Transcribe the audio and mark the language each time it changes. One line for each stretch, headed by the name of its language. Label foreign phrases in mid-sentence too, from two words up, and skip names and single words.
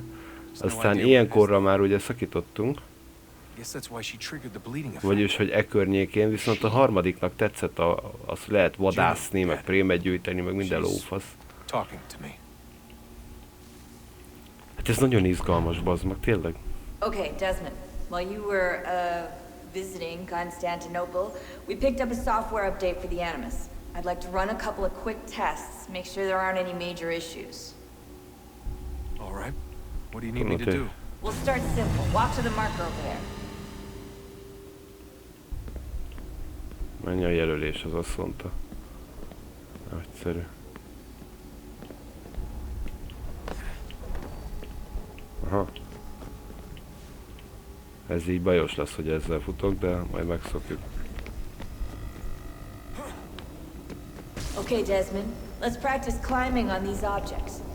Hungarian: Aztán ilyenkorra már ugye szakítottunk. Vagyis, hogy e környékén, viszont a 3-nak tetszett, azt lehet vadászni, meg prémet gyűjteni, meg minden lófasz. Hát ez nagyon izgalmas, bazd meg, tényleg.
English: Okay, Desmond. While you were, visiting Constantinople, we picked up a software update for the Animus. I'd like to run a couple of quick tests, make sure there aren't any major issues. All right. What do you need me to do? We'll start simple. Walk to the marker over there.
Hungarian: Mennyi a jelölés, az azt mondta. Nagyszerű. Aha. Ez így bajos lesz, hogy ezzel futok, de majd megszokjuk.
English: Okay, Desmond. Let's practice climbing on these objects.